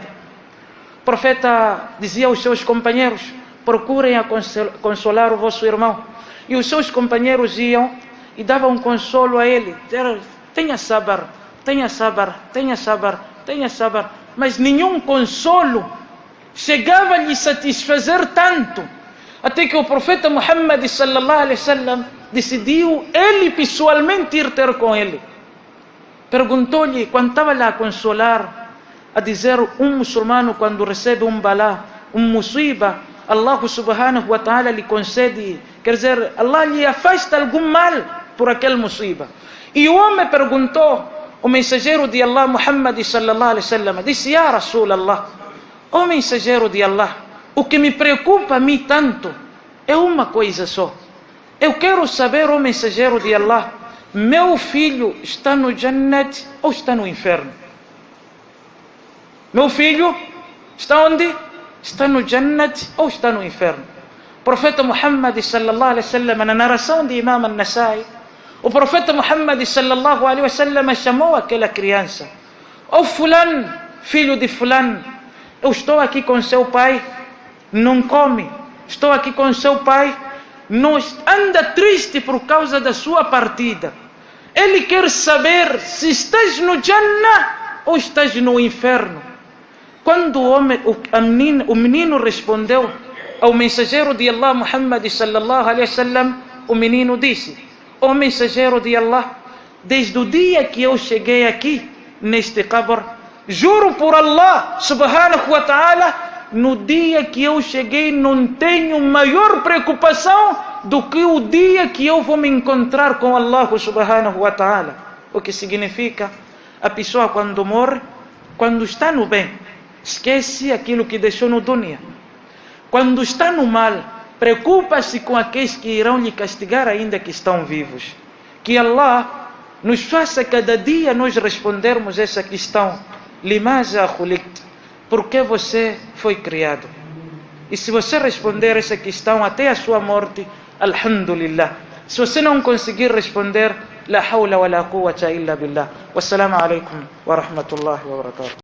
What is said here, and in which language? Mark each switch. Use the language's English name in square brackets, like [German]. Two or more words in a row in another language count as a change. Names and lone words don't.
[Portuguese] O profeta dizia aos seus companheiros: procurem consolar o vosso irmão. E os seus companheiros iam e davam consolo a ele: tenha sabar, tenha sabar, tenha sabar, tenha sabar. Mas nenhum consolo chegava a lhe satisfazer tanto, até que o profeta Muhammad [Arabic] صلى الله عليه وسلم [Portuguese] decidiu ele pessoalmente ir ter com ele. Perguntou-lhe, quando estava lá a consolar, a dizer: um muçulmano quando recebe um balá, um musiba, Allah [Arabic] سبحانه وتعالى [Portuguese] lhe concede, quer dizer, Allah lhe afasta algum mal por aquele musiba. E o homem perguntou, o mensageiro de Allah, Muhammad [Arabic] صلى الله عليه وسلم, [Portuguese] disse: [Arabic] يا رسول الله, [Portuguese] o mensageiro de Allah, o que me preocupa a mim tanto é uma coisa só. Eu quero saber, o mensageiro de Allah, meu filho está no Jannat ou está no inferno? Meu filho está onde? Está no Jannat ou está no inferno? O profeta Muhammad [Arabic] صلى الله عليه وسلم, [Portuguese] na narração de Imam al-Nasai, o profeta Muhammad [Arabic] صلى الله عليه وسلم [Portuguese] chamou aquela criança: ó fulano, filho de fulano, eu estou aqui com seu pai, não come. Estou aqui com seu pai, não anda triste por causa da sua partida. Ele quer saber se estás no Jannah ou estás no inferno. Quando o menino respondeu ao mensageiro de Allah, Muhammad [Arabic] صلى الله عليه وسلم, [Portuguese] o menino disse: ó mensageiro de Allah, desde o dia que eu cheguei aqui neste qabr, juro por Allah [Arabic] سبحانه وتعالى, [Portuguese] no dia que eu cheguei não tenho maior preocupação do que o dia que eu vou me encontrar com Allah [Arabic] سبحانه وتعالى. [Portuguese] O que significa, a pessoa quando morre, quando está no bem, esquece aquilo que deixou no dunya. Quando está no mal, preocupa-se com aqueles que irão lhe castigar ainda que estão vivos. Que Allah nos faça cada dia nós respondermos essa questão: [Arabic] لماذا خلقت, [Portuguese] por que você foi criado? E se você responder essa questão até a sua morte, alhamdulillah. Se você não conseguir responder, [Arabic] لا حول ولا قوة إلا بالله. والسلام عليكم ورحمة الله وبركاته.